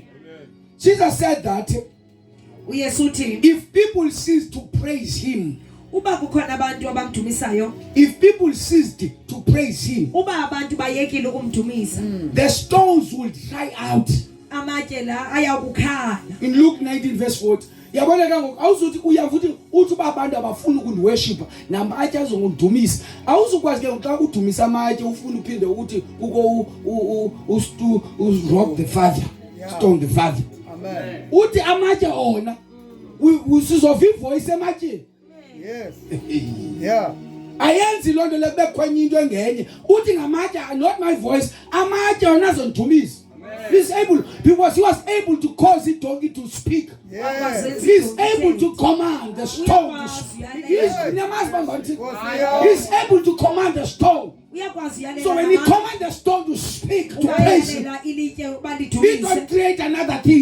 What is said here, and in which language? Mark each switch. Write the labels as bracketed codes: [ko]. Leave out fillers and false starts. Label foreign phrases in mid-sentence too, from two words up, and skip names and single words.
[en] Jesus said that if people cease to praise him, if people ceased to praise him, the stones will dry out. In Luke 19 verse 40, [xh] yabona ke ngoku awuzuthi uyavuthi uthi abantu abafuna ukundiworship namatye azongundumisa awuzukwazi ke xa udumisa amatye ufuna uphinde ukuthi [en] rock the father, stone the father. [xh] Amen. Uthi amatye ona usizova ivoice ematyeni. [en] Yes. Yeah. [xh] Ayenzi lonto lekubekwenye into engenye uthi ngamatye, [en] not my voice, [xh] amatye ona azondumisa. [en] He's able, because he was able to cause the donkey to speak. Yes. He's able to command the stone to speak. He's able to command the stone. So when he commands the stone to speak, to praise him, he don't create another thing.